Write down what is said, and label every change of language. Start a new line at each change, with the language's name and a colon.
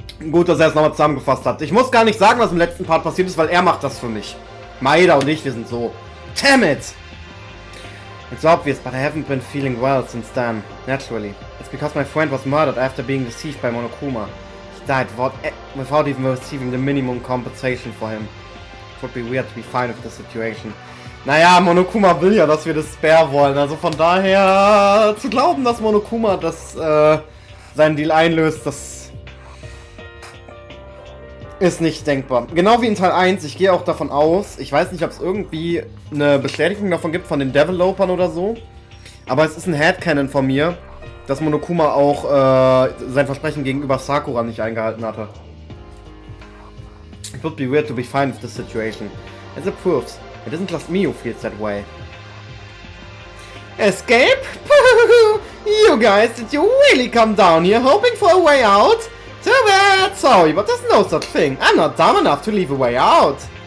German: Gut, dass er es nochmal zusammengefasst hat. Ich muss gar nicht sagen, was im letzten Part passiert ist, weil er macht das für mich. Maeda und ich, wir sind so.
English: Damn it! It's obvious, but I haven't been feeling well since then. Naturally. It's because my friend was murdered after being deceived by Monokuma. He died without even receiving the minimum compensation for him. It would be weird to be fine with the situation.
German: Naja, Monokuma will ja, dass wir das Despair wollen. Also von daher zu glauben, dass Monokuma das seinen Deal einlöst, das ist nicht denkbar. Genau wie in Teil 1, ich gehe auch davon aus, ich weiß nicht, ob es irgendwie eine Bestätigung davon gibt von den Developern oder so, aber es ist ein Headcanon von mir, dass Monokuma auch sein Versprechen gegenüber Sakura nicht eingehalten hatte.
English: It would be weird to be fine with this situation. As it proves, it isn't just me who feels that way. Escape? You guys, did you really come down here hoping for a way out? Too bad, sorry, but there's no such thing. I'm not dumb enough to leave a way out.